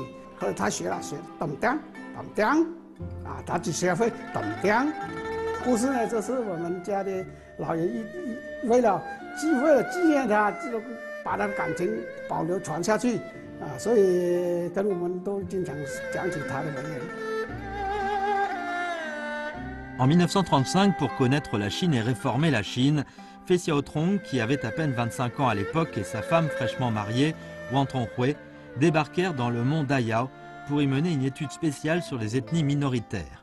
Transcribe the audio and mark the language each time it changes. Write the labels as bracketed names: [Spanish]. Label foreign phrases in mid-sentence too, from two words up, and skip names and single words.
[Chinese] 后来他学咚当，他只学会咚当。故事呢，这是我们家的老人为了纪念他，就把他的感情保留传下去所以跟我们都经常讲起他的为人。 [French] En 1935, pour connaître la Chine et réformer la Chine, Fei Xiaotrong, qui avait à peine 25 ans à l'époque, et sa femme fraîchement mariée, Wang Tonghui, débarquèrent dans le mont Dayao pour y mener une étude spéciale sur les ethnies minoritaires.